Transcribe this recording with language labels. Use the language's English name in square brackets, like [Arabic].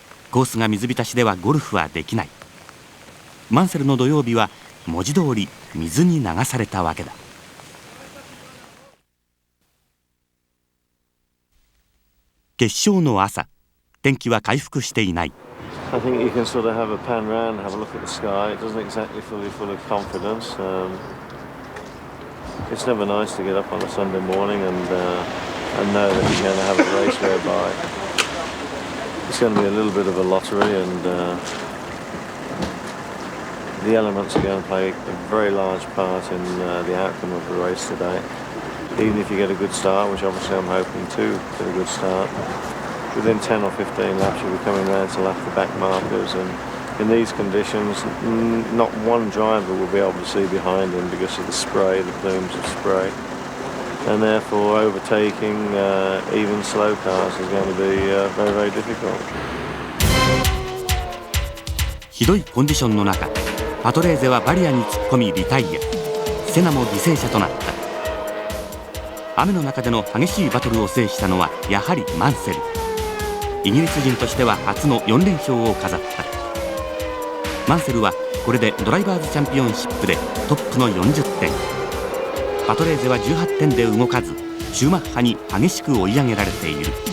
[Japanese] コースが水浸しではゴルフはできない。マンセルの土曜日は文字通り水に流されたわけだ。決勝の朝、天気は回復していない。 [English] I think you can sort of have a pan round, have a look at the sky. It doesn't exactly feel full of confidence. It's never nice to get up on a Sunday morning and know that you're going to have a race whereby it's going to be a little bit of a lottery, and the elements are going to play a very large part in the outcome of the race today. Even if you get a good start, which obviously I'm hoping to get a good start, within 10 or 15 laps you'll be coming round to lap the back markers, and in these conditions not one driver will be able to see behind him because of the spray, the plumes of spray, and therefore overtaking even slow cars is going to be very, very difficult. [Japanese] ひどいコンディションの中、パトレーゼはバリアに突っ込みリタイア、セナも犠牲者となった。雨の中での激しいバトルを制したのはやはりマンセル。イギリス人としては初の4連勝を飾った。マンセルはこれでドライバーズチャンピオンシップでトップの40点、パトレーゼは18点で動かず、シューマッハに激しく追い上げられている。